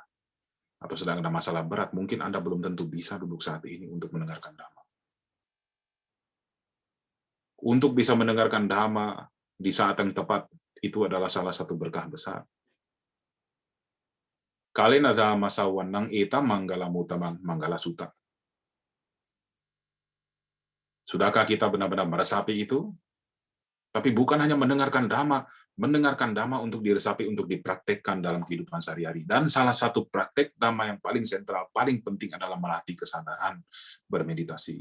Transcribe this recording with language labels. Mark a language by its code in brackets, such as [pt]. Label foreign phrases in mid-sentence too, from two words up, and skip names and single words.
[id] Atau sedang ada masalah berat, mungkin Anda belum tentu bisa duduk saat ini untuk mendengarkan Dhamma. Untuk bisa mendengarkan Dhamma di saat yang tepat, itu adalah salah satu berkah besar. [pi] Kalena Dhamma sawanang eta manggala mutamang manggala sutta. [id] Sudahkah kita benar-benar meresapi itu? Tapi bukan hanya mendengarkan Dhamma untuk diresapi, untuk dipraktekkan dalam kehidupan sehari-hari. Dan salah satu praktek Dhamma yang paling sentral, paling penting adalah melatih kesadaran bermeditasi.